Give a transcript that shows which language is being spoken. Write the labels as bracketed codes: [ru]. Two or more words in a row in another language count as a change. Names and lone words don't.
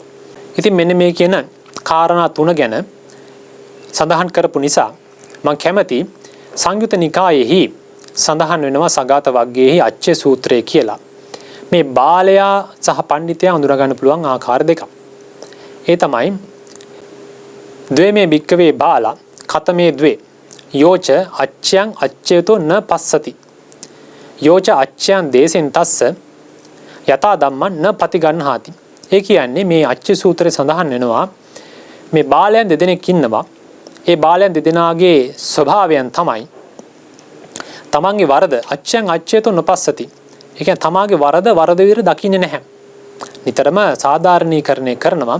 [si] ඉතින් මෙන්න මේ කියන කාරණා තුන ගැන සඳහන් කරපු නිසා මම කැමති සංයුත නිකායෙහි සඳහන් වෙනවා සගත වග්ගයේහි අච්චේ සූත්‍රය කියලා. මේ බාලයා සහ පඬිතයා හඳුනා ගන්න පුළුවන් ආකාර දෙකක්. [pi] ඒ තමයි ද්වේමේ භික්කවේ බාලා කතමේ ද්වේ යෝච අච්ඡයන් අච්ඡේතෝ න පස්සති යෝච අච්ඡයන් දේසෙන් තස්ස යතා ධම්මං න පතිගන්හාති. [si] ඒ කියන්නේ මේ අච්චේ සූත්‍රයේ සඳහන් වෙනවා මේ බාලයන් දෙදෙනෙක් ඉන්නවා. ඒ බාලයන් දෙදෙනාගේ ස්වභාවයන් තමයි තමන්ගේ වරද [pi] අච්ඡයන් අච්ඡේතෝ නොපස්සති. [si] ඒ කියන්නේ තමාගේ වරද විදිහට දකින්නේ නැහැ. නිතරම සාධාරණීකරණය කරනවා.